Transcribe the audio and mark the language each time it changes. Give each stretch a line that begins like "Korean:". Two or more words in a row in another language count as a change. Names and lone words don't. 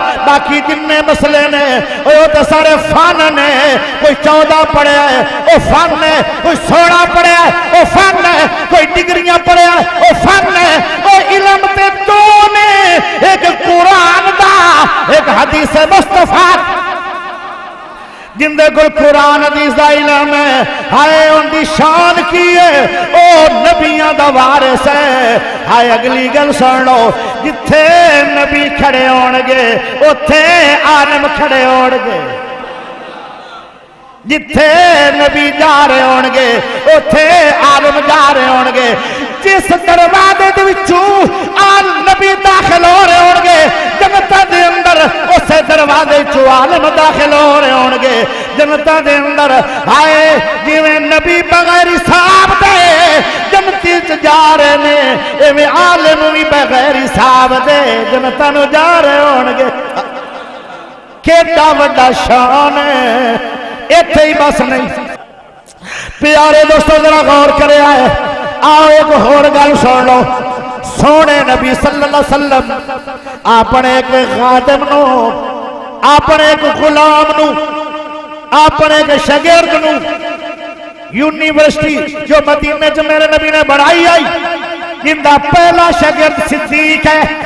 Punjabi: باقی جننے مسئلے نے وہ تو سارے فن نے، کوئی 14 پڑھے ہے وہ فن ہے، کوئی 16 پڑھے ہے وہ فن ہے، کوئی ڈگریاں پڑھے ہے وہ فن ہے، وہ علم تے دو نے، ایک قرآن دا ایک حدیث مصطفیٰ، جن دے کول قرآن حدیث دا علم ہے، ہائے ان دی شان کی ہے او نبیاں دا وارث ہے۔ ہائے اگلی گل سن لو جتھے نبی کھڑے ہونگے اتھے عالم کھڑے ہونگے، جتھے نبی جا رہے ہونگے اتھے عالم جا رہے ہونگے، جس دروازے دے وچوں نبی داخل ہو رہے ہونگے جنتا دے اندر اسے دروازے چو عالم داخل ہو رہے ہونگے جنتا دے اندر۔ آئے جویں نبی بغیر حساب دے جنتی جا رہے نے ایویں عالم بھی بغیر حساب دے جنتا نو جا رہے ہونگے۔ کیڑا وڈا شان ہے، ایتھے ہی بس نہیں۔ پیارے دوستو ذرا غور کرے آئے، آؤ ایک اور گل سن لو، سونے نبی
Arabic: صلی اللہ علیہ وسلم
Punjabi: اپنے ایک خادم نو، اپنے ایک غلام نو، اپنے ایک شاگرد نو یونیورسٹی جو مدینے چ میرے نبی نے بڑھائی آئی جن دا پہلا شاگرد صدیق ہے